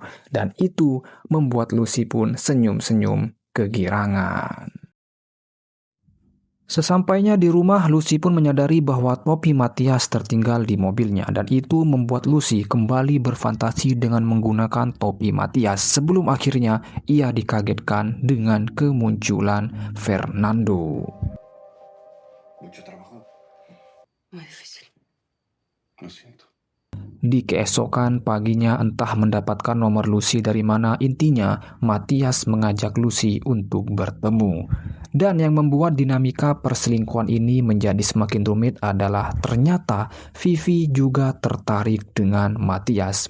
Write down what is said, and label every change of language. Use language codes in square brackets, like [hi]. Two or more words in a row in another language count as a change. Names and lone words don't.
[id] Dan itu membuat Lucy pun senyum-senyum kegirangan. Sesampainya di rumah, Lucy pun menyadari bahwa topi Matias tertinggal di mobilnya, dan itu membuat Lucy kembali berfantasi dengan menggunakan topi Matias sebelum akhirnya ia dikagetkan dengan kemunculan Fernando. [es] Mucho trabajo. Muy difícil. Lo siento. [id] Di keesokan paginya entah mendapatkan nomor Lucy dari mana, intinya Matias mengajak Lucy untuk bertemu. Dan yang membuat dinamika perselingkuhan ini menjadi semakin rumit adalah ternyata Vivi juga tertarik dengan Matias.